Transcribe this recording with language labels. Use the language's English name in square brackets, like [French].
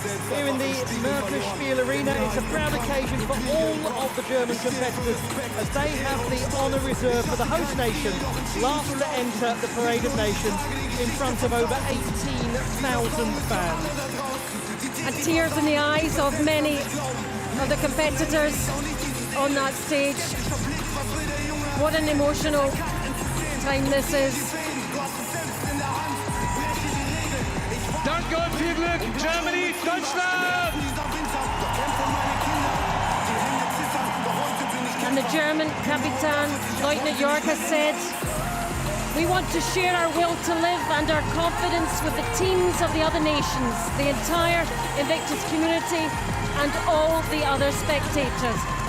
[English] Here in the Merkur Spiel Arena, it's a proud occasion for all of the German competitors, as they have the honour reserved for the host nation, last to enter the Parade of Nations in front of over 18,000 fans. And tears in the eyes of many of the competitors on that stage. What an emotional time this is. [German] Danke und viel Glück, Germany, Deutschland! [English] And the German Kapitan, Lieutenant York, has said, "We want to share our will to live and our confidence with the teams of the other nations, the entire Invictus community and all the other spectators."